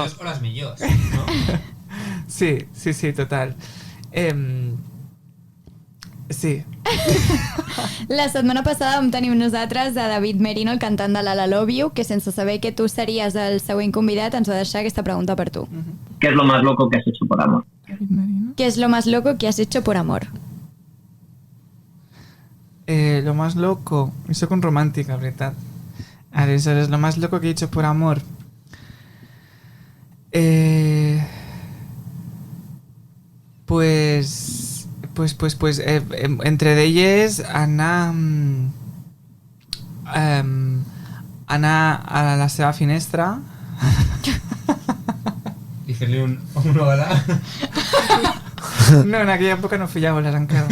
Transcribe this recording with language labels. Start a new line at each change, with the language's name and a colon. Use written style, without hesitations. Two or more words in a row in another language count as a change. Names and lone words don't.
Catalan: Les pitjors o les millors, no? Sí, total. Sí. La setmana passada vam tenir nosaltres a David Merino, el cantant de l'Ala Love You, que sense saber que tu series el següent convidat ens va deixar aquesta pregunta per tu.
Spanish: ¿Qué es lo más loco que has hecho por amor? ¿Qué es lo más loco que has hecho por amor? Lo más loco...
Catalan: Jo soc un romàntic, la veritat. Aleshores,
Spanish: lo más loco que he hecho por amor...
Catalan: Pues entre d'elles anar a la seva finestra I fer-li un hola. No, en aquella època no feia holes encara.